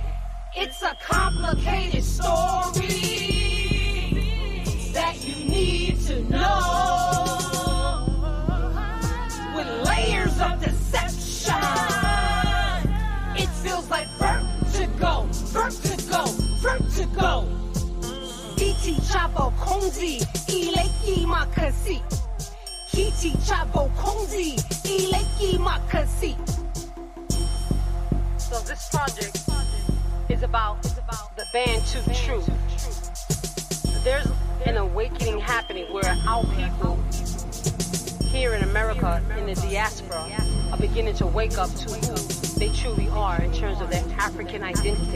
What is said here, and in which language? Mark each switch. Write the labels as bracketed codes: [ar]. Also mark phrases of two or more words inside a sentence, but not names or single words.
[en] It's a complicated story that you need to know, with layers of deception. It feels like vertigo, vertigo, vertigo. [ln] Kiti chabo konzi, ileki makasi. Kiti chabo konzi, ileki makasi. [en] So this project is about the Bantu truth. There's an awakening happening where our people here in America, in the diaspora, are beginning to wake up to who they truly are in terms of their African identity.